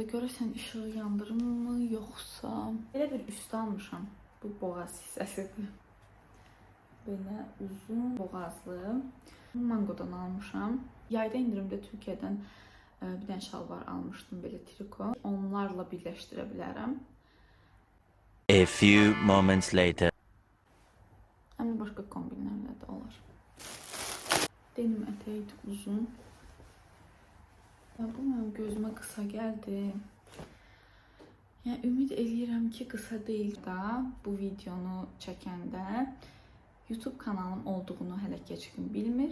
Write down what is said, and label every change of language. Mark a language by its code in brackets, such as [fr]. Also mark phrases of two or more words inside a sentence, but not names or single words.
[az] Görəsən işığı yandırım mı yoxsa? Belə bir üstü almışam. Bu boğaz hissəsidir. Belə uzun boğazlı. Mangodan almışam. Yayda indirimdə Türkiyədən bir dənə şalvar almışdım belə triko. Onlarla birləşdirə bilərəm. [en] A few moments later. [az] Həm də başqa kombinlərlə də olar. Denim ətəydi uzun. Bu mənim gözümə qısa gəldi. Yəni ümid edirəm ki, qısa deyil da bu videonu çəkəndə YouTube kanalım olduğunu hələ heç kim bilmir.